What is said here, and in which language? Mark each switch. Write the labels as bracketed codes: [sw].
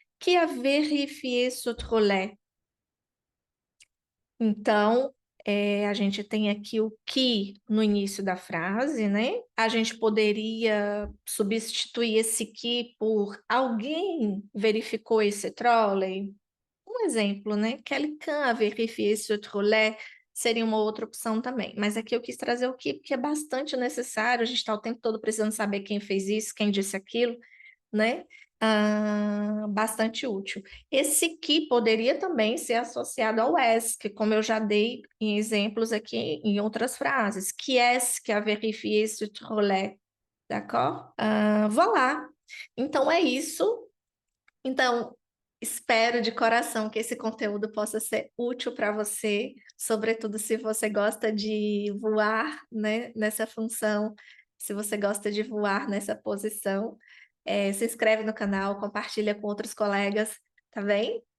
[fr] Qui a vérifié ce trolley? [pt] Então, a gente tem aqui o que no início da frase, né? A gente poderia substituir esse que por alguém verificou esse trolley? Um exemplo, né? [fr] Quelqu'un a vérifié ce trolley [pt] seria uma outra opção também. Mas aqui eu quis trazer o que, porque é bastante necessário, a gente está o tempo todo precisando saber quem fez isso, quem disse aquilo, né? Bastante útil. Esse que poderia também ser associado ao est, que como eu já dei em exemplos aqui em outras frases. [fr] Qui est-ce qui a vérifié ce trolley? D'accord? Voilà. [pt] Então é isso. Então, espero de coração que esse conteúdo possa ser útil para você, sobretudo se você gosta de voar, né, nessa função, se você gosta de voar nessa posição. Se inscreve no canal, compartilha com outros colegas, tá bem?